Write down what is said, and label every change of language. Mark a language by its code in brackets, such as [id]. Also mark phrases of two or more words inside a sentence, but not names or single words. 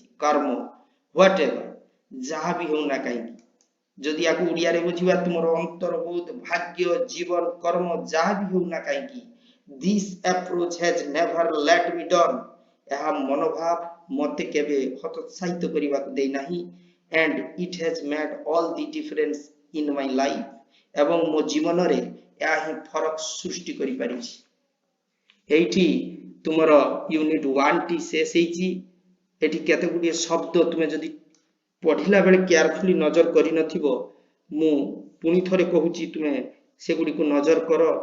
[or] କର୍ମ whatever ଯାହା ବି ହେଉ ନା କାହିଁକି ଯଦି ୟାକୁ ଓଡ଼ିଆରେ ବୁଝିବା ତୁମର ଅନ୍ତର୍ବୋଧ ଭାଗ୍ୟ ଜୀବନ କର୍ମ ଯାହା ବି ହେଉ ନା କାହିଁକି [en] this approach has never let me down [or] ଏହା ମନୋଭାବ ମୋତେ କେବେ ହତୋତ୍ସାହିତ କରିବାକୁ ଦେଇ ନାହିଁ [en] and it has made all the difference in my life [or] ଏବଂ ମୋ ଜୀବନରେ ଏହା ହିଁ ଫରକ ସୃଷ୍ଟି କରିପାରିଛି ଏଇଠି ତୁମର ୟୁନିଟ 1 ଟି ଶେଷ ହେଇଛି ଏଠି କେତେ ଗୁଡ଼ିଏ ଶବ୍ଦ ତୁମେ ଯଦି ପଢିଲା ବେଳେ କେୟାରଫୁଲି ନଜର କରି ନଥିବ ମୁଁ ପୁଣି ଥରେ କହୁଛି ତୁମେ ସେଗୁଡ଼ିକୁ ନଜର କର